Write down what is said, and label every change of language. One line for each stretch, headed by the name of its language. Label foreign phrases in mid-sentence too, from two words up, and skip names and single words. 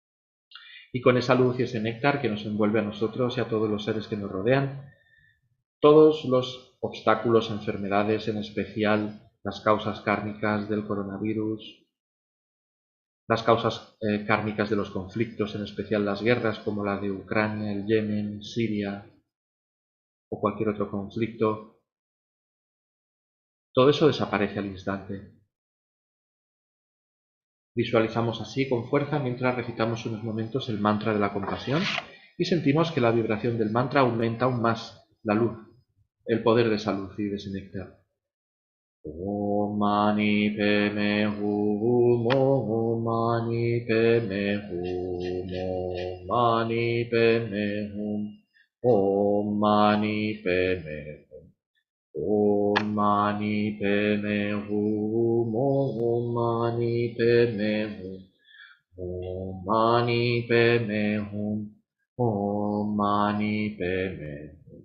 Spanish: con esa luz y ese néctar que nos envuelve a nosotros y a todos los seres que nos rodean, todos los obstáculos, enfermedades, en especial las causas kármicas del coronavirus, las causas kármicas de los conflictos, en especial las guerras como la de Ucrania, el Yemen, Siria o cualquier otro conflicto, todo eso desaparece al instante. Visualizamos así con fuerza mientras recitamos unos momentos el mantra de la compasión y sentimos que la vibración del mantra aumenta aún más la luz, el poder de esa luz y de ese néctar.
Sanskrit: ॐ मणि पद्मे हूँ, ॐ मणि पद्मे हूँ, ॐ मणि पद्मे हूँ, ॐ मणि पद्मे हूँ, ॐ मणि पद्मे हूँ, ॐ मणि पद्मे हूँ, ॐ मणि पद्मे हूँ, ॐ मणि पद्मे हूँ.